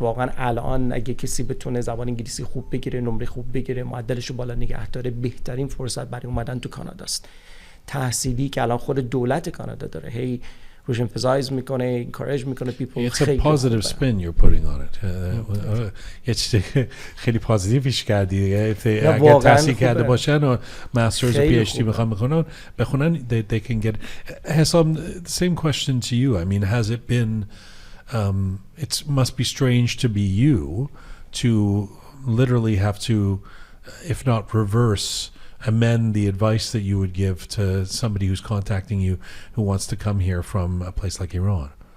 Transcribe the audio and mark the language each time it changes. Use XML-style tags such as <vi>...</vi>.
<fa>واقعا الان اگه کسی بتونه زبان انگلیسی خوب بگیره، نمره خوب بگیره، معدلشو بالا نگه داره، بهترین فرصت برای اومدن تو کاناداست. تحصیلی که الان خود دولت کانادا داره هی روش emphasize میکنه، encourage میکنه people.</fa> <en>It's a positive spin you're putting on it.</en> <fa>یه چیز خیلی پوزیتیوش کردی. اگر تحصیل کرده باشن و ماسترز و پی اچ دی میخوان بخونن</fa> <en>they can get. Hesam, the same question to you. I mean, has it been it must be strange to be you to literally have to, if not reverse, amend the advice that you would give to somebody who's contacting you who wants to come here from a place like Iran?</en>